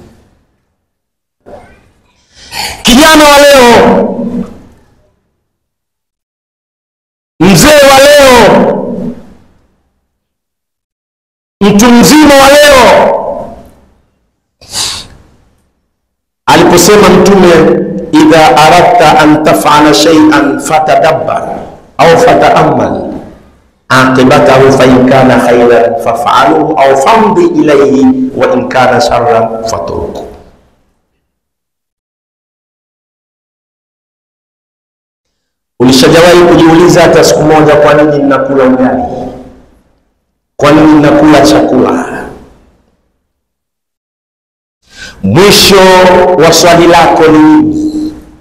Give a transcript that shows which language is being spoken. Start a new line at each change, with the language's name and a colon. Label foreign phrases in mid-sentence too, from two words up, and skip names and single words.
Swahili: Kijana wa leo, mzee wa leo, mtu mzima wa leo, aliposema Mtume,
Arabic: إذا أردت أن تفعل شيئا فتدبر أو فتأمل عاقبته فإن كان خيرا فافعله أو فامض إليه وإن كان شرا فاتركه.
Swahili: Ulishajawahi kujiuliza hata siku moja, kwa nini ninakula ugali? Kwa nini ninakula chakula? Mwisho wa swali lako ni nini?